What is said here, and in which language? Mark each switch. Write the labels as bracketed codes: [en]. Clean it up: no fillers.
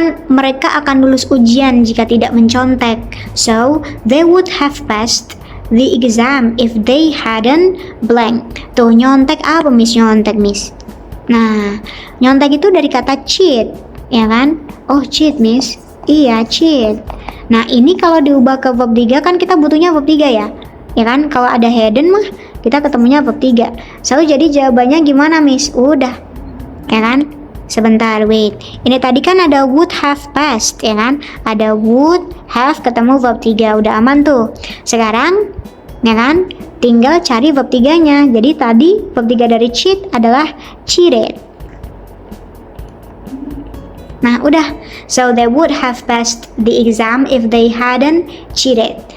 [id] Mereka akan lulus ujian jika tidak mencontek. [en] So they would have passed the exam if they hadn't blank. [id] Tuh, nyontek apa Miss? Nyontek Miss. Nah, nyontek itu dari kata cheat, ya kan? Oh, cheat Miss. Iya, cheat. Nah, ini kalau diubah ke verb 3 kan kita butuhnya verb 3 ya. Ya kan? Kalau ada hadn't mah kita ketemunya verb 3. So, jadi jawabannya gimana, Miss? Udah. Ya kan? [en] Sebentar, wait. [id] Ini tadi kan ada would have passed, ya kan? Ada would have ketemu verb 3. Udah aman tuh. Sekarang, ya kan? Tinggal cari verb 3-nya. Jadi tadi verb 3 dari cheat adalah cheated. Nah, udah. [en] So they would have passed the exam if they hadn't cheated.